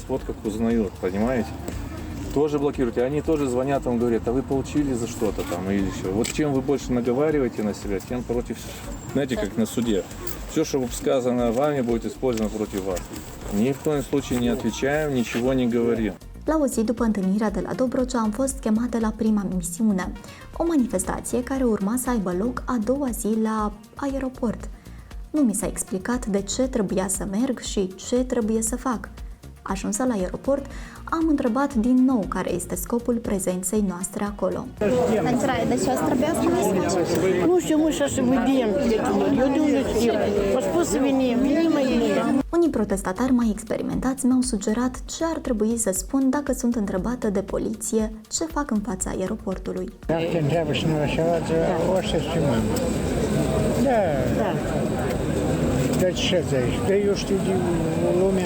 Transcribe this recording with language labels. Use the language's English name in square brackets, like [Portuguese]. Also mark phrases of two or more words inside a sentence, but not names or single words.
[Russian] Вот как узнают, понимаете? Тоже блокируйте. Они тоже звонят, вам говорят, а вы получили за что-то там или еще. Вот чем вы больше наговариваете на себя, тем против, знаете, как на суде. Все, что сказано вами, будет использовано против вас. Ни в коем случае не отвечаем, ничего не говорим. [Romanian] La o zi după întâlnirea de la Dobrogea am fost chemată la prima misiune, o manifestație care urma să aibă loc a doua zi la aeroport. Nu mi s-a explicat de ce trebuia să merg și ce trebuie să fac. Ajunsă la aeroport, am întrebat din nou care este scopul prezenței noastre acolo. [Russian] Ну, что мы сейчас выйдем. Я думаю, что способ не [Romanian] Unii protestatari mai experimentați mi-au sugerat ce ar trebui să spun dacă sunt întrebată de poliție ce fac în fața aeroportului. Dacă te întreabă cineva ceva, orice ce mă. Da. Dar ce zici? Dar eu știu de lumea.